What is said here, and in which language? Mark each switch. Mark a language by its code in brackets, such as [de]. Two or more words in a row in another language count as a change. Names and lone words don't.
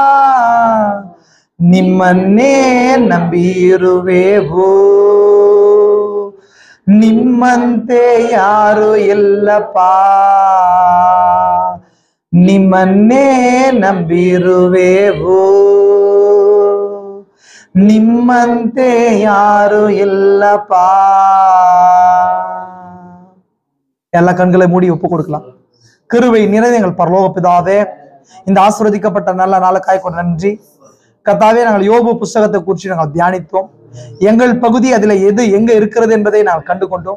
[kn] ನಿಮ್ಮನ್ನೇ ನಂಬಿರುವೆವು, ನಿಮ್ಮಂತೆ ಯಾರು ಇಲ್ಲಪ್ಪ. ನಿಮ್ಮನ್ನೇ ನಂಬಿರುವೆವು, ನಿಮ್ಮಂತೆ ಯಾರು ಇಲ್ಲಪ್ಪ. [ta] எல்லா கண்களை மூடி ஒப்பு கொடுக்கலாம். கிருபை நிறைந்த எங்கள் பரலோக பிதாவே, இந்த ஆசீர்வதிக்கப்பட்ட நல்ல நாளுக்காய் நன்றி கர்த்தாவே. நாங்கள் யோபு புஸ்தகத்தை குறித்து நாங்கள் தியானித்தோம். எங்கள் பகுதி அதுல எங்க இருக்கிறது என்பதை நாங்கள் கண்டு கொண்டோம்.